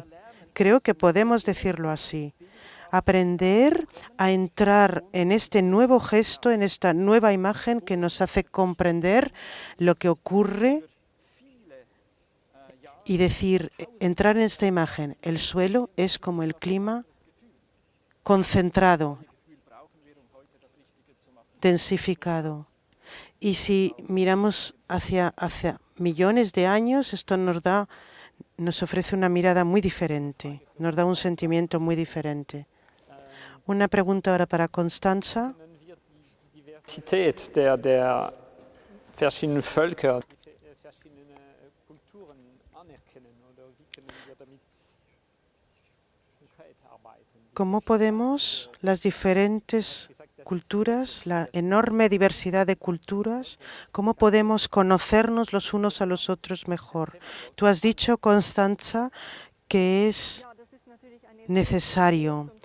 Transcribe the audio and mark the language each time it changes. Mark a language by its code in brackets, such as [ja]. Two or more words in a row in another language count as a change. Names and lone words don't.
[es] Creo que podemos decirlo así. Aprender a entrar en este nuevo gesto, en esta nueva imagen que nos hace comprender lo que ocurre y decir, entrar en esta imagen, el suelo es como el clima concentrado, densificado. Y si miramos hacia millones de años, esto nos ofrece una mirada muy diferente, nos da un sentimiento muy diferente. Una pregunta ahora para Constanza. [de] Diversität der verschiedenen Völker, verschiedene Kulturen anerkennen oder wie können wir damit konkret arbeiten? [es] ¿Cómo podemos las diferentes culturas, la enorme diversidad de culturas, cómo podemos conocernos los unos a los otros mejor? Tú has dicho, Constanza, que es necesario.